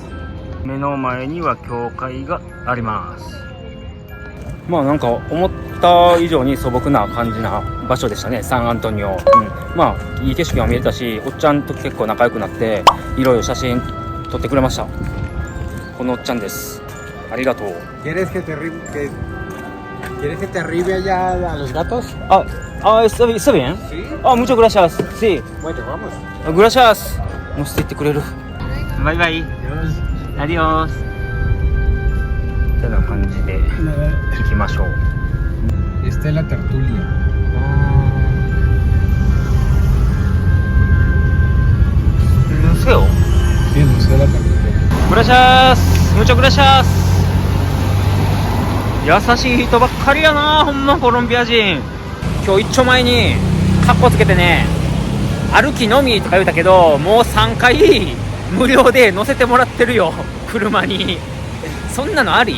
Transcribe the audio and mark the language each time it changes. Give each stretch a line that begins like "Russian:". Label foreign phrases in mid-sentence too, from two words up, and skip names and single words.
Japanese: 目の前には教会があります。まあなんか思った以上に素朴な感じな場所でしたね、サンアントニオ。まあいい景色も見えたし、おっちゃんと結構仲良くなっていろいろ写真撮ってくれました。このおっちゃんです。ありがとう。
Spanish: ¿Quieres que te arribe allá a los gatos? ¿Está bien? Sí. Muchas gracias. Sí. Bueno, vamos. Gracias.
Japanese: 乗せていってくれる。バイバイ。アディオス。ってな感じで行きましょう。
Spanish: Esta es la tertulia. Museo. Sí, el Museo de la Tertulia. Gracias. Muchas gracias.
Japanese: 優しい人ばっかりやな、ほんまコロンビア人。今日一丁前にカッコつけてね、歩きのみとか言うたけど、もう3回無料で乗せてもらってるよ、車に。そんなのあり？